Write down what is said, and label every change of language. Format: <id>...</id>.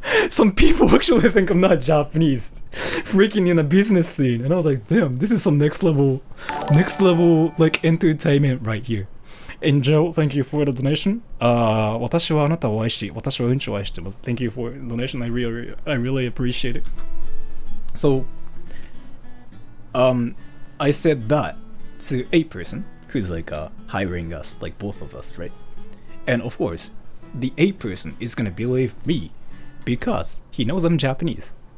<en>Some people actually think I'm not Japanese, freaking in a business scene, and I was like, damn, this is some next level like entertainment right here. And Joe, thank you for the donation.</en> <ja>私はあなたを愛し、私はうんちを愛してます。</ja> <en>Thank you for the donation. I really appreciate it. So, I said that to a person who's like hiring us, like both of us, right? And of course, the A person is gonna believe me because he knows I'm Japanese.</en>